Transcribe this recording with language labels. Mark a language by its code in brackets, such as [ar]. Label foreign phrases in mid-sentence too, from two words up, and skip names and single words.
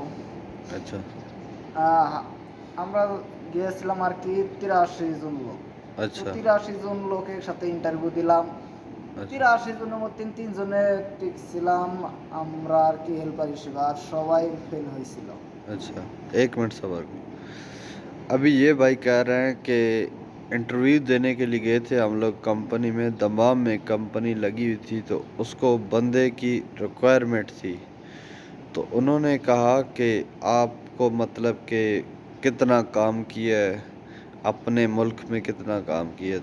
[ur] اچھا [bn] আহ, আমরা গিয়েছিলাম আর কি 83 জন লোক। তো [ur] اچھا [bn] 83 জন লোকের সাথে ইন্টারভিউ দিলাম। [ur] اچھا [bn] 83 জনের মধ্যে তিন জনে ঠিক ছিলাম আমরা আর কি হেল্পার হিসেবে, আর সবাই ফেল হয়েছিল। [ur] اچھا ایک منٹ صبر کرو۔ ابھی یہ بھائی کہہ رہے ہیں کہ انٹرویو دینے کے لیے گئے تھے ہم لوگ کمپنی میں، دمام میں کمپنی لگی ہوئی تھی، تو اس کو بندے کی ریکوائرمنٹ تھی۔ تو انہوں نے کہا کہ آپ کو مطلب کہ کتنا کام کیا ہے، اپنے ملک میں کتنا کام کیا ہے۔